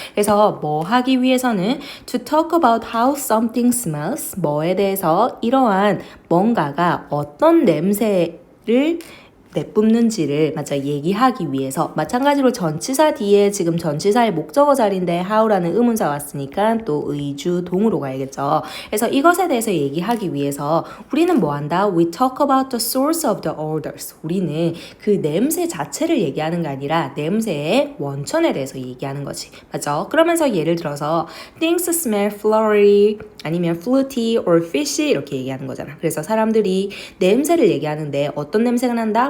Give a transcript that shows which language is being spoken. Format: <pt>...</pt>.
<ko>그래서 뭐 하기 위해서는</ko> <en>to talk about how something smells</en> <ko>뭐에 대해서 이러한 뭔가가 어떤 냄새를 내뿜는지를 맞아 얘기하기 위해서 마찬가지로 전치사 뒤에 지금 전치사의 목적어 자리인데 how라는 의문사 왔으니까 또 의주 동으로 가야겠죠. 그래서 이것에 대해서 얘기하기 위해서 우리는 뭐 한다?</ko> <en>We talk about the source of the odors.</en> <ko>우리는 그 냄새 자체를 얘기하는 게 아니라 냄새의 원천에 대해서 얘기하는 거지. 맞죠? 그러면서 예를 들어서</ko> <en>things smell flowery</en> <ko>아니면</ko> <en>fruity or fishy</en> <ko>이렇게 얘기하는 거잖아. 그래서 사람들이 냄새를 얘기하는데 어떤 냄새가 난다?</ko>